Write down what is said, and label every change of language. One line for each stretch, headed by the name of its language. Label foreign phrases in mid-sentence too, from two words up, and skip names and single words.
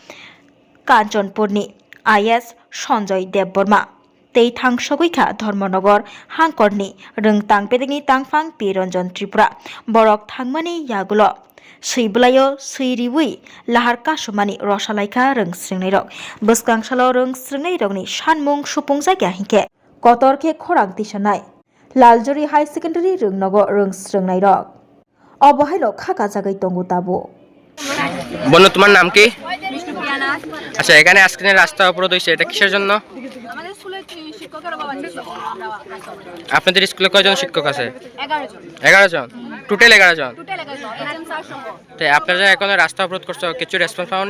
Kok Borok: कांचनपुरनि आईएस सञ्जय देबबर्मा तै थांसगैखा धर्मनगर हांकरनि रोंतांपेदेगनि तांफां पि रंजन त्रिपुरा बरक थांमानि यागुलो सैबलायो सैरिवै लाहार कासुमानि रसालायखा रोंस्रोंनाय रक बसकांसालो रोंस्रोंनाय रकनि सानमुं सुफुंजायगा हिंखे कतरखे खरां दिसनाय लालजोरी हाई सेकेंडारी रोंनगो रोंस्रोंनाय रक अबहायलो खाका जागै तंगु ताबो
Bangla: বন্ধু তোমার নাম কি? আচ্ছা, এখানে আজকে রাস্তা অবরোধ হয়েছে, এটা কিসের জন্য? আমাদের স্কুলের শিক্ষকের অভাব আছে। আপনাদের স্কুলে কয়জন শিক্ষক আছে? 11 জন। 11 জন? টোটাল 11 জন? টোটাল 11 জন। এজেন্ট স্যার সহ। তো আপনারা এখন রাস্তা অবরোধ করছো, কিছু রেসপন্স পাওনি?